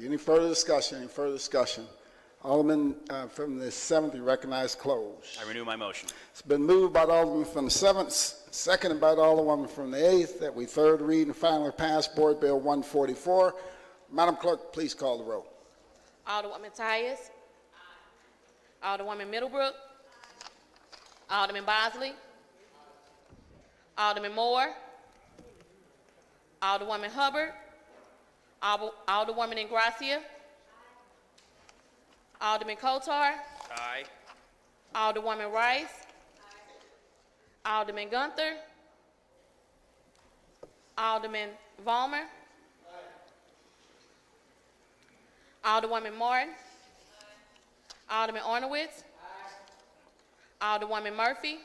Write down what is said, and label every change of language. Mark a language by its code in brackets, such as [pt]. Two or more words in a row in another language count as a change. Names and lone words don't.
[en] Any further discussion? Any further discussion? Alderman from the 7th, you recognize closed. I renew my motion. It's been moved by the Alderman from the 7th, seconded by the Alderwoman from the 8th, that we third read and finally pass Board Bill 144. Madam Clerk, please call the roll. Alderwoman Tyus. Alderwoman Middlebrook. Alderman Bosley. Alderman Moore. Alderwoman Hubbard. Alderwoman Ingracia. Alderman Kotar. Aye. Alderwoman Rice. Alderman Gunther. Alderman Vollmer. Alderwoman Martin. Alderman Ornowitz. Alderwoman Murphy.